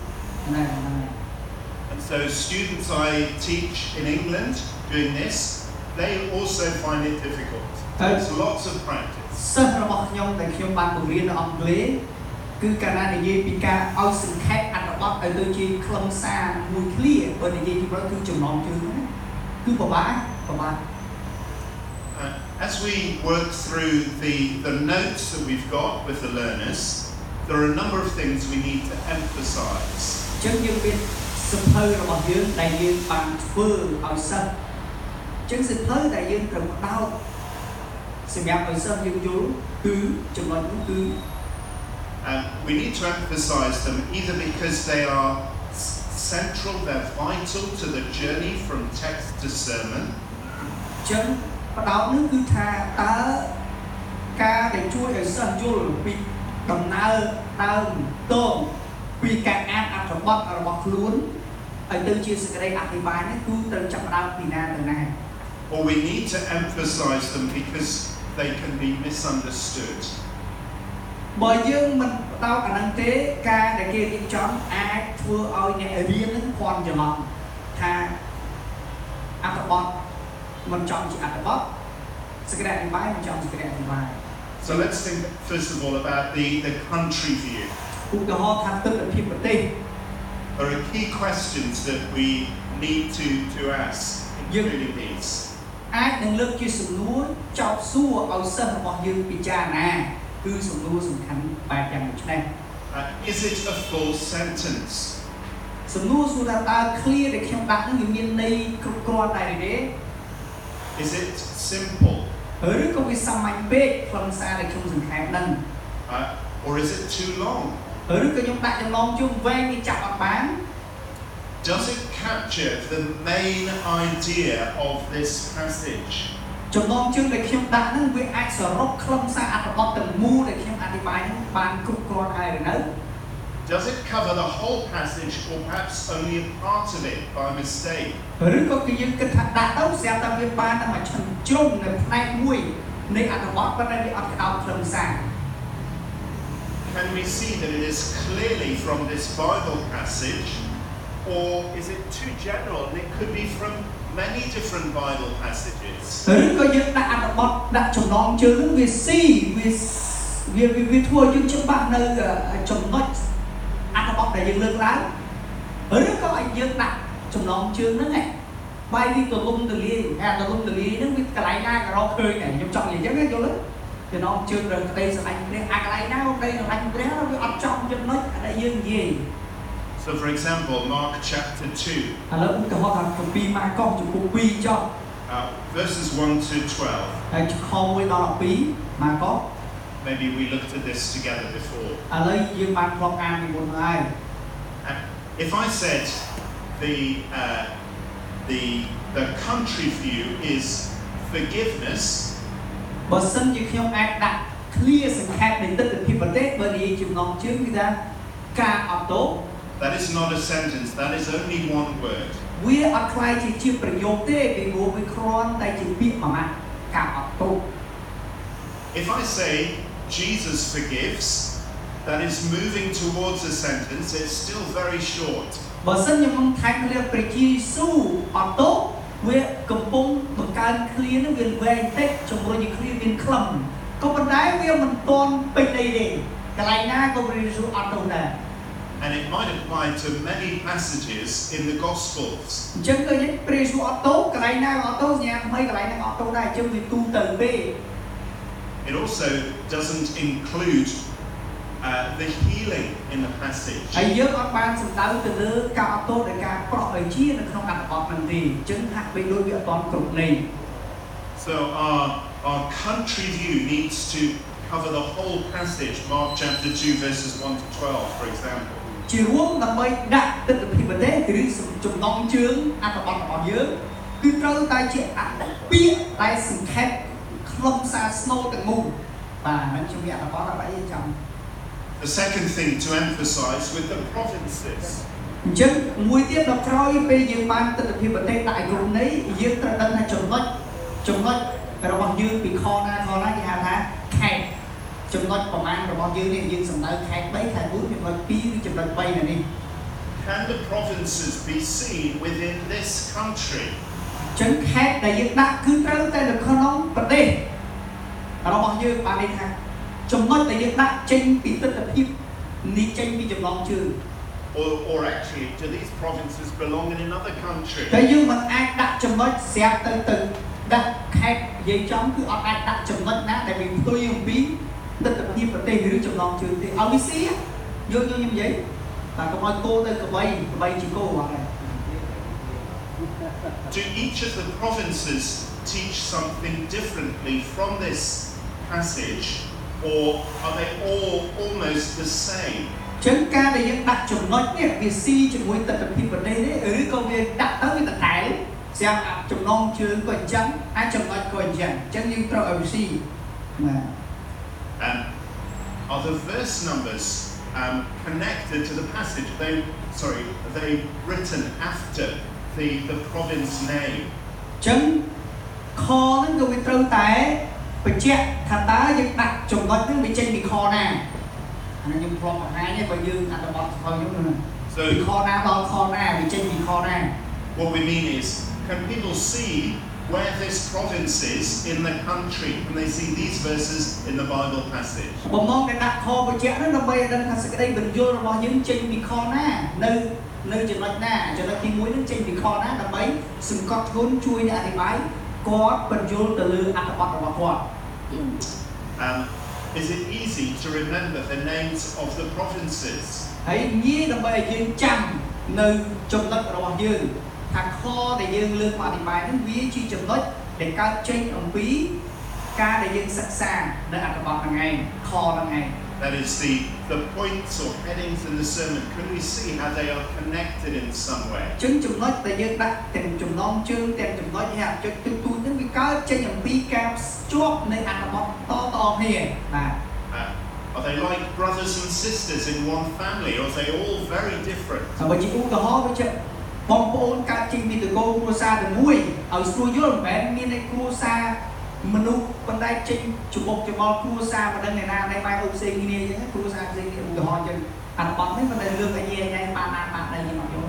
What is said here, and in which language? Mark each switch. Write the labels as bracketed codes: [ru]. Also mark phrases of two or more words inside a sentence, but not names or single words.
[en] And so students I teach in England doing this, they also find it difficult. There's lots of practice. [km] សិស្សរបស់ខ្ញុំដែលខ្ញុំបានបង្រៀននៅអង់គ្លេសគឺកាលណានិយាយពីការឲ្យសង្ខេបអត្ថបទឲ្យទៅជាខ្លឹមសារមួយឃ្លាបើនិយាយពីប្រគឺចំណងជើងហ្នឹងគឺពិបាក [en] As we work through the notes that we've got with the learners, there are a number of things we need to emphasize. [km] ចឹងយើងមានសៀវភៅរបស់យើងដែលយើងបានធ្វើឲ្យសិស្សចឹងសៀវភៅដែលយើងត្រូវផ្ដោតសម្រាប់ឲ្យសិស្សយើងយល់គឺចំណុចនោះគឺ [en] we need to emphasize them either because they are central, they're vital to the journey from text to sermon. [km] ចឹងផ្ដោតនោះគឺថាតើកការដែលជួយឲ្យសិស្សយល់ពីដំណើរដើមតងពីការអានអត្ថបទរបស់ខ្លួនឲ្យទៅជាសេចក្តីអធិប្បាយនេះគឺត្រូវចាប់ផ្ដើមពីណាទៅណា [en] Or we need to emphasize them because they can be misunderstood. [km] បើយើងមិនបដោតអានឹងទេការដែលគេរៀបចំអាចធ្វើឲ្យអ្នករៀននឹងភ័ន្តច្រឡំថាអត្ថបទមិនចំជាអត្ថបទសេចក្តីអធិប្បាយមិនចំសេចក្តីអធិប្បាយ [en] So let's think first of all about the country view. [km] ឧទាហរណ៍ថាទិដ្ឋភាពប្រទេស [en] There are key questions that we need to ask, including these. [km] អាចនឹងលើកជាសំណួរចោទសួរឲ្យសិស្សរបស់យើងពិចារណាគឺសំណួរសំខាន់បែបយ៉ាងនេះ [en] Is it a full sentence? [km] សំណួរសួរថាតើ clear ដែលខ្ញុំដាក់នឹងវាមានន័យគ្រប់គ្រាន់ដែរទេ [en] Is it simple? [km] ឬក៏វាសាមញ្ញពេកខ្លឹមសារដែលខ្ញុំសង្ខេបនឹង [en] Or is it too long? [km] ឬក៏ខ្ញុំដាក់ចំណងជើងវែងវាចាប់អត់បាន [en] Does it capture the main idea of this passage? [km] ចំណងជើងដែលខ្ញុំដាក់នឹងវាអាចសរុបខ្លឹមសារអត្ថបទទាំងមូលដែលខ្ញុំអធិប្បាយនឹងបានគ្រប់គ្រាន់ហើយឬនៅ [en] Does it cover the whole passage or perhaps only a part of it by mistake? [km] ឬក៏គឺយើងគិតថាដាក់ទៅស្រាប់តែវាបានតែមួយជ្រុងនៅផ្នែកមួយនៃអត្ថបទប៉ុន្តែវាអត់ក្តោបខ្លឹមសារ [en] Can we see that it is clearly from this Bible passage, or is it too general and it could be from many different Bible passages? [km] ឬក៏យើងដាក់អត្ថបទដាក់ចំណងជើងនឹងវាស៊ីវាធ្វើយើងច្បាស់នៅចំណុចអត្ថបទដែលយើងលើកឡើងឬក៏ឲ្យយើងដាក់ចំណងជើងហ្នឹងឯងបាយវាទលំទលាយទលំទលាយហ្នឹងវាកន្លែងណាក៏រកឃើញដែរខ្ញុំចង់និយាយអញ្ចឹងយល់ទេចំណងជើងរកក្តីស្រឡាញ់ព្រះកន្លែងណាក្តីស្រឡាញ់ព្រះវាអត់ចំចំណុចដែលយើងនិយាយ [en] So for example, Mark chapter 2, [km] ឥឡូវឧទាហរណ៍ថាគម្ពីរម៉ាកុសចំពោះ2ចុះ [en] verses 1 to 12. [km] ហើយខ1ដល់12ម៉ាកុស [en] Maybe we looked at this together before. [km] ឥឡូវយើងបានធ្លាប់អានពីមុនហើយ [en] If I said the country view is forgiveness, [km] បើសិនជាខ្ញុំអាចដាក់ clear សង្ខេបនៃទិដ្ឋភាពប្រទេសបើនិយាយចំណងជើងគឺថាការអត់ទោស [en] that is not a sentence, that is only one word. [km] វាអត់ខ្លាយជាប្រយោគទេពីព្រោះវាគ្រាន់តែជាពាក្យមួយម៉ាត់ការអត់ទោស [en] If I say Jesus forgives, that is moving towards a sentence, it's still very short. [km] បើសិនខ្ញុំថែមលើព្រះយេស៊ូវអត់ទោសវាកំពុងបង្កើន clear នឹងវាវែងតិចជំរុញឲ្យ clear មានខ្លឹមក៏ប៉ុន្តែវាមិនទាន់ពេញអីទេកន្លែងណាក៏ព្រះយេស៊ូវអត់ទោសដែរ [en] And it might apply to many passages in the Gospels. [km] អញ្ចឹងគឺព្រះយេស៊ូវអត់ទោសកន្លែងណាក៏អត់ទោសញ៉ាំថ្មីកន្លែងណាក៏អត់ទោសដែរអញ្ចឹងវាទូទៅទេ [en] It also doesn't include the healing in the passage. [km] ហើយយើងអត់បានសំដៅទៅលើការអត់ទោសនៃការប្រោះឲ្យជានៅក្នុងអត្ថបទហ្នឹងទេអញ្ចឹងហាក់បីដូចវាអត់ទាន់គ្រប់ន័យ [en] So our country view needs to cover the whole passage, Mark chapter 2 verses 1 to 12, for example. [km] ជារួមដើម្បីដាក់ទិដ្ឋភាពប្រទេសឬចំណងជើងអត្ថបទរបស់យើងគឺត្រូវតែជាអត្ថពាក្យដែលសង្ខេបខ្លឹមសារស្នូលទាំងមូលបាទហ្នឹងខ្ញុំមានអត្ថបទអ្វីចាំ [en] The second thing to emphasize with the provinces. [km] អញ្ចឹងមួយទៀតដល់ក្រោយពេលយើងបានទិដ្ឋភាពប្រទេសដាក់ឲ្យគ្រប់ន័យយើងត្រូវដឹងថាចំណុចរបស់យើងពីខណាគេហៅថាខេត្តចំណុចប្រមាណរបស់យើងនេះយើងសំដៅខេត្ត3ខេត្ត4ចំណុច2ឬចំណុច3នៅនេះ [en] Can the provinces be seen within this country? [km] ចឹងខេត្តដែលយើងដាក់គឺត្រូវតែនៅក្នុងប្រទេសរបស់យើងបានន័យថាចំណុចដែលយើងដាក់ចេញពីទិដ្ឋភាពនេះចេញពីចំណងជើង [en] Or actually, do these provinces belong in another country? [km] តែយើងមិនអាចដាក់ចំណុចស្រាប់ទៅដាក់ខេត្តនិយាយចំគឺអត់អាចដាក់ចំណុចណាដែលវាផ្ទុយអំពីទិដ្ឋភាពប្រទេសឬចំណងជើងទេឲ្យវាស៊ីយកខ្ញុំនិយាយតែកុំឲ្យគោទៅក្បីជាគោអត់ទេ [en] Do each of the provinces teach something differently from this passage, or are they all almost the same? [km] ចឹងការដែលយើងដាក់ចំណុចនេះវាស៊ីជាមួយទិដ្ឋភាពប្រទេសទេឬក៏វាដាក់ទៅវាដដែលស្រាប់ចំណងជើងក៏អញ្ចឹងអាចចំណុចក៏អញ្ចឹងយើងត្រូវឲ្យវាស៊ីណា [en] Are the verse numbers connected to the passage? Are they written after the province name? [km] ចឹងខហ្នឹងក៏វាត្រូវតែបញ្ជាក់ថាតើយើងដាក់ចំណុចហ្នឹងវាចេញពីខណាអានេះខ្ញុំព្រមបង្ហាញទេបើយើងអត្ថបទរបស់ខ្ញុំហ្នឹងពីខណាដល់ខណាវាចេញពីខណា [en] What we mean is, can people see where this province is in the country? Can they see these verses in the Bible passage? [km] បំណងតែដាក់ខបញ្ជាក់ហ្នឹងដើម្បីឲ្យដឹងថាសេចក្តីបញ្យល់របស់យើងចេញពីខណានៅចំណុចណាចំណុចទី1ហ្នឹងចេញពីខណាដើម្បីសង្កត់ធ្ងន់ជួយអ្នកអធិប្បាយគាត់បញ្យល់ទៅលើអត្ថបទរបស់គាត់ [en] Is it easy to remember the names of the provinces? [km] ហើយងាយដើម្បីឲ្យយើងចាំនៅចំណុចរបស់យើងថាខដែលយើងលើកមកអធិប្បាយហ្នឹងវាជាចំណុចដែលកើតចេញអំពីការដែលយើងសិក្សានៅអត្ថបទហ្នឹងឯងខហ្នឹងឯង [en] That is the points or headings in the sermon. Can we see how they are connected in some way? [km] ចឹងចំណុចដែលយើងដាក់ទាំងចំណងជើងទាំងចំណុចនេះចុចទូហ្នឹងវាកើតចេញអំពីការភ្ជាប់នៃអត្ថបទតគ្នាបាទ [en] Are they like brothers and sisters in one family, or are they all very different? [km] បើជាឧទាហរណ៍វាជាបងប្អូនកើតចេញពីតកូលគ្រួសារតែមួយឲ្យស្រួលយល់មិនមែនមានតែគ្រួសារមនុស្សប៉ុន្តែចេញច្បុកច្បល់គ្រួសារមិនដឹងឯណាណែម៉ែអូផ្សេងគ្នាអញ្ចឹងគ្រួសារផ្សេងគ្នាឧទាហរណ៍អញ្ចឹងអត្ថបទនេះមិនដែលលើកឲ្យញ៉ៃបានណាបានដែរយើងអត់យល់